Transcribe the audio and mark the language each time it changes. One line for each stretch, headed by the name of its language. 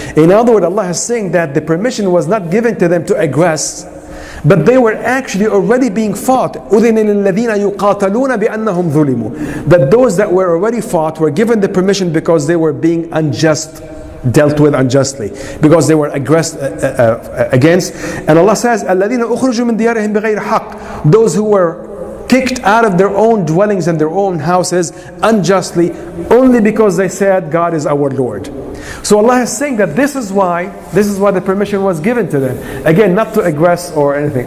English: In other words, Allah is saying that the permission was not given to them to aggress, but they were actually already being fought.
Arabic: أُذِنَ لِلَّذِينَ يُقَاتَلُونَ بِأَنَّهُمْ ظُلِمُوا.
English: That those that were already fought were given the permission because they were being dealt with unjustly, because they were against. And Allah says,
Arabic: الَّذِينَ أُخْرِجُوا مِنْ دِيَارِهِمْ بِغَيْرِ حَقٍّ.
English: Those who were kicked out of their own dwellings and their own houses unjustly, only because they said God is our Lord. So Allah is saying that this is why the permission was given to them. Again, not to aggress or anything.